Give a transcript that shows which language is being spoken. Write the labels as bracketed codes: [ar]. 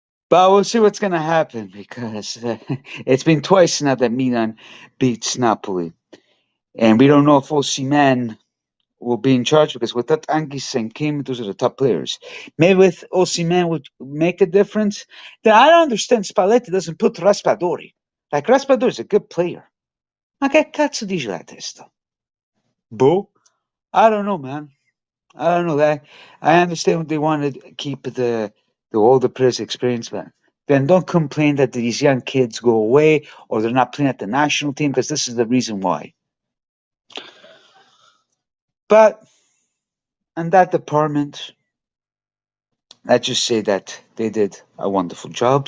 [en] But we'll see what's going to happen because it's been twice now that Milan beats Napoli. And we don't know if Osimhen will be in charge because with that Anguissa and Kim, those are the top players. Maybe with Osimhen would make a difference. Then I don't understand Spalletti doesn't put Raspadori. Like Raspadori is a good player. [it] Ma che cazzo dici la testa? [en] Boh? I don't know, man. I don't know that. I understand they want to keep the older players' experience, but then don't complain that these young kids go away or they're not playing at the national team because this is the reason why. But in that department, let's just say that they did a wonderful job.